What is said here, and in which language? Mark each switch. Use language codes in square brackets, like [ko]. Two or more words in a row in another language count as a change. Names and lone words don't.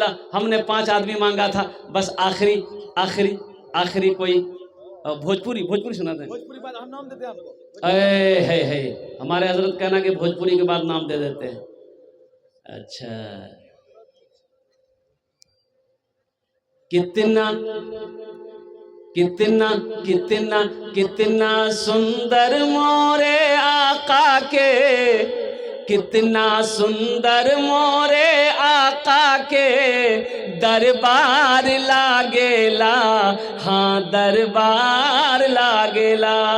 [ur] ہم نے 5 آدمی مانگا تھا، بس آخری کوئی بھوجپوری سنا دیں۔ ہے ہمارے حضرت کہنا کہ بھوجپوری کے بعد نام دے دیتے ہیں۔ [bho] اچھا कितना कितना कितना कितना सुंदर मोरे आका के, कितना सुंदर मोरे आका के दरबार लागेला, हाँ दरबार लागेला।